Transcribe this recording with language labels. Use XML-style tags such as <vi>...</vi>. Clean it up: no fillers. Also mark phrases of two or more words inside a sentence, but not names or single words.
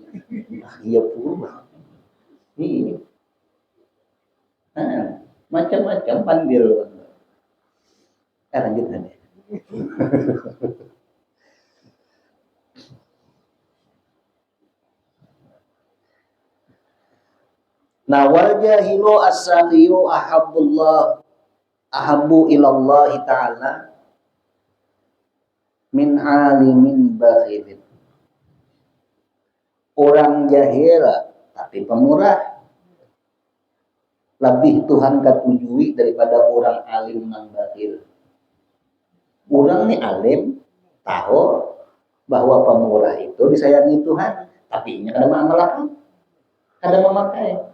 <bjn>Iya pula. Ini. Macam-macam panggil. Lanjut aja. Nah,</bjn> <ar>والجاهل السخي أحب إلى الله تعالى من عالم بخيل.</ar> <bjn>Orang jahil tapi pemurah lebih Tuhan katujui daripada orang alim nang bakhil. Orang nih alim tahu bahwa pemurah itu disayangi Tuhan, tapi ini kada mengamalkan, kada memakai.</bjn>